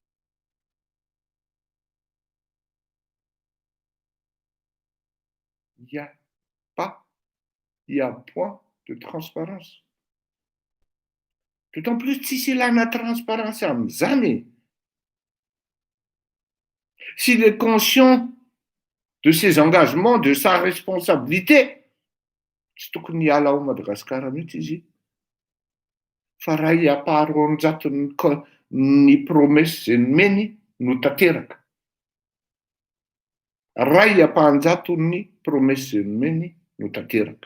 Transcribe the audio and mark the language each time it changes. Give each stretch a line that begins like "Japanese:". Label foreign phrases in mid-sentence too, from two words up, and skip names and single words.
French: Il n'y a point de transparence. D'autant plus si c'est la transparence à Mzane. S'il est conscient de ses engagements, de sa responsabilité,
Malagasy: tsy tokony hiala ao Madagasikara mihitsy izy. Fa raha hiaparo ny promesse zay nomeny no tanteraka. Raha hiapahanjato ny promesse zay nomeny no tanteraka.